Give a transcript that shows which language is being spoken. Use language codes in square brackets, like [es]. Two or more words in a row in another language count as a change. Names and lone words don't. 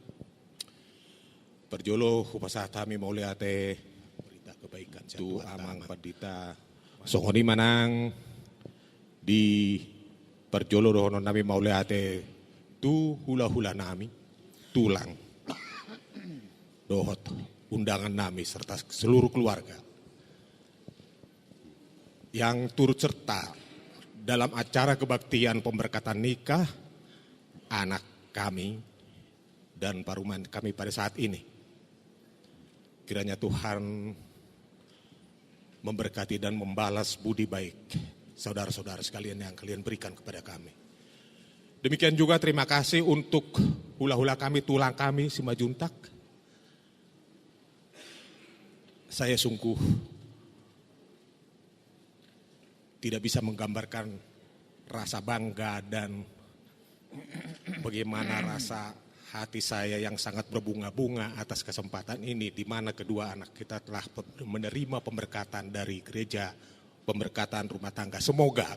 [bbc] Perjolo hupasatami mauliate [id] berita kebaikan [bbc] tu amang padita. Songoni manang di perjolo rohono nami mauliate tu hula-hula nami tulang dohot undangan nami [id] serta seluruh keluarga yang turut serta dalam acara kebaktian pemberkatan nikah anak kami dan paruman kami pada saat ini. Kiranya Tuhan memberkati dan membalas budi baik saudara-saudara sekalian yang kalian berikan kepada kami. Demikian juga terima kasih untuk hula-hula kami, tulang kami, si Majuntak. Saya sungguh tidak bisa menggambarkan rasa bangga dan bagaimana rasa hati saya yang sangat berbunga-bunga atas kesempatan ini di mana kedua anak kita telah menerima pemberkatan dari gereja, pemberkatan rumah tangga.